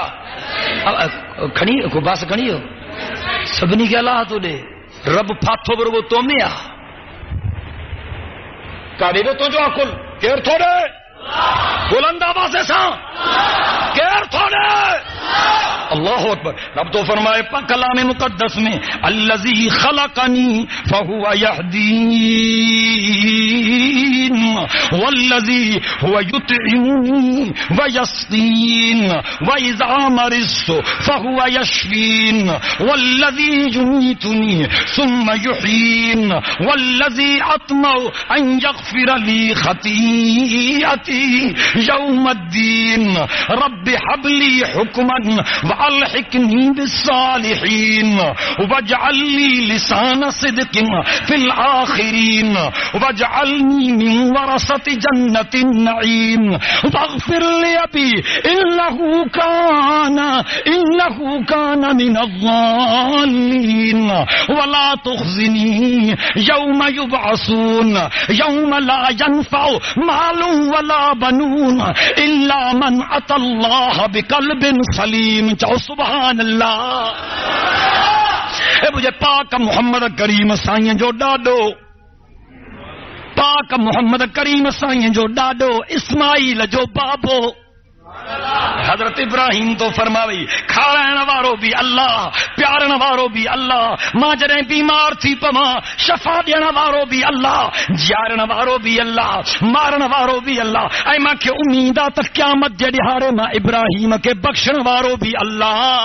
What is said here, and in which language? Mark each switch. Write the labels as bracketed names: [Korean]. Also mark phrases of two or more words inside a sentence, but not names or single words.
[Sindhi] खणी को पास खणी वियो, सभिनी खे अलाह थो ॾे। रब फाथो बि रुगो तो में आहे। का ॾे तुंहिंजो अकुल केरु थो ॾे? बुलंद आवाज़ सां केरु थो ॾे? [Arabic] الله أكبر. [Sindhi] रब तो फरमाए कलाम मुक़द्दस में [Arabic] الذي خلقني فهو يهدين والذي هو يطعمني ويسقين وإذا مرضت فهو يشفين والذي يميتني ثم يحيين والذي أطمع أن يغفر لي خطيئتي يوم الدين رب هب لي حكما وألحقني بالصالحين واجعلني لسان صدق في الآخرين واجعلني من ورثة جنة النعيم واغفر لأبي إنه كان من الظالمين ولا تخزني يوم يبعثون يوم لا ينفع مال ولا بنون إلا من أتى الله بقلب سليم. [Sindhi] चाहो [Arabic] سبحان الله. [Sindhi] मुझे पाक मोहम्मद करीम साईं जो ॾाॾो, पाक मोहम्मद करीम साईं जो ॾाॾो इस्माइल जो बाबो हजरत इब्राहिम तो फरमावई खाराइण वारो भी अल्लाह, प्यारण वारो भी अल्लाह, मां जॾहिं बीमार थी पवां शफ़ा ॾियण वारो भी अल्लाह, जियारण वारो भी अल्लाह, मारण वारो भी अल्लाह, ऐं मूंखे उम्मीद आहे त क़यामत जे ॾिहाड़े मां इब्राहिम खे बख़्शण वारो भी अल्लाह।